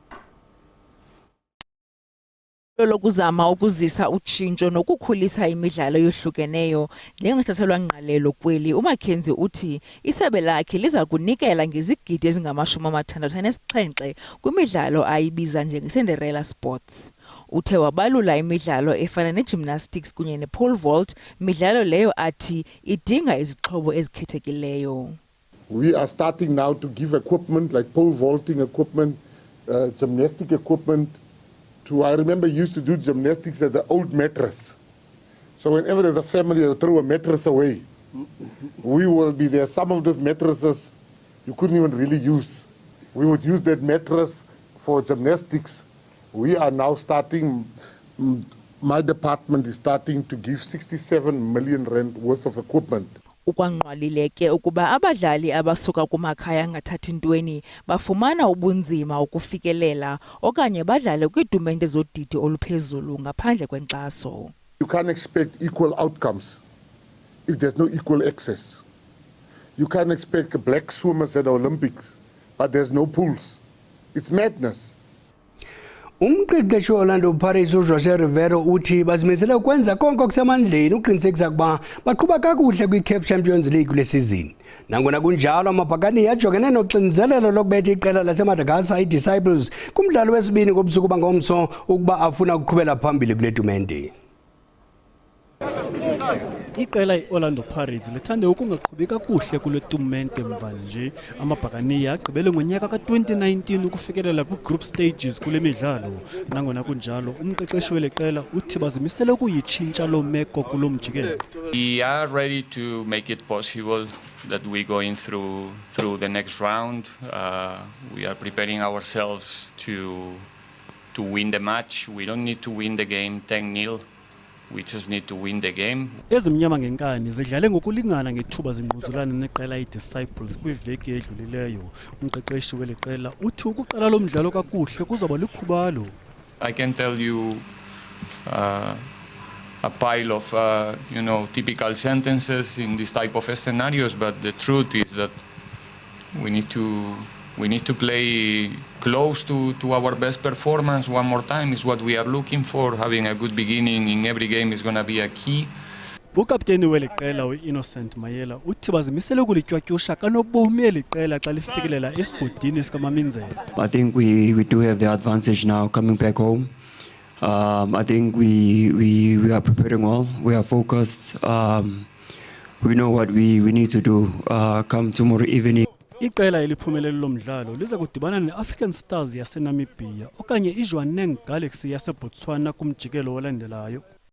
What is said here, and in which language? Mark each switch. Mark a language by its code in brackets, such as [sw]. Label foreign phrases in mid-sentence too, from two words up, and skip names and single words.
[xh] Lokuzama ukuzisa utshintsho nokukhulisa imidlalo yohlukeneyo nengathathelwa ngqalelo kweli uMackenzie uthi isebe lakhe liza kunikela ngezigidi ezingama-67 kwimidlalo ayibiza njengeCinderella Sports. Uthe wabalula imidlalo efana negymnastics kunye nepole vault, midlalo leyo athi idinga izixhobo ezikhethekileyo. [en] We are starting now to give equipment like pole vaulting equipment, gymnastic equipment. I remember used to do gymnastics at the old mattress. So whenever there's a family, they'll throw a mattress away. We will be there. Some of those mattresses you couldn't even really use. We would use that mattress for gymnastics. We are now starting, my department is starting to give 67 million rand worth of equipment. [xh] Ukwangqwalile ke ukuba abadlali abasuka kumakhaya angathathi ntweni bafumana ubunzima ukufikelela okanye badlale kwiitumente zodidi oluphezulu ngaphandle kwenkxaso. [en] You can't expect equal outcomes if there's no equal access. You can't expect black swimmers at the Olympics, but there's no pools. It's madness. [xh] Umqeqeshi Orlando Pirates uJose Rivero uthi bazimisele ukwenza konke okusemandleni uqinisekisa ukuba baqhuba kakuhle kwiCAF Champions League lesizini. Nangona kunjalo amabhakani yajongene noxinzelelo lokubetha iqela laseMadagascar iDisciples kumdlalo wesibini ngobusuku bangomso ukuba afuna ukuqhubela phambili kule tumente. Iqela iOrlando Pirates lithande ukungaqhubi kakuhle kule tumente mva nje amabhakani agqibele ngonyaka ka-2019 ukufikelela kwi-group stages kule midlalo. Nangona kunjalo umqeqeshi wele qela uthi bazimisele ukuyitshintsha lo meko kulo mjikelo. [en] We are ready to make it possible that we go in through the next round. We are preparing ourselves to win the match. We don't need to win the game 10-0. We just need to win the game. [xh] Ezimnyama ngenkani zidlale ngokulingana ngethuba zingquzulana neqela iDisciples kwiveki edlulileyo. Umqeqeshi wele qela uthi ukuqala lo mdlalo kakuhle kuzaba likhubalo. [en] I can tell you a pile of typical sentences in this type of scenarios, but the truth is that we need We need to play close to our best performance one more time is what we are looking for. Having a good beginning in every game is going to be a key. [xh] ukapteni weliqela uInnocent Mayela uthi bazimisele ukulitywatyusha kanobomi eliqela xa lifikelela esigodini sikaMaminzela. [en] I think we do have the advantage now coming back home. I think we are preparing well. We are focused. We know what we need to do come tomorrow evening. [xh] Iqela eliphumelele lomdlalo liza kudibana neAfrican Stars yaseNamibia okanye iJwaneng Galaxy yaseBotswana kumjikelo olandelayo.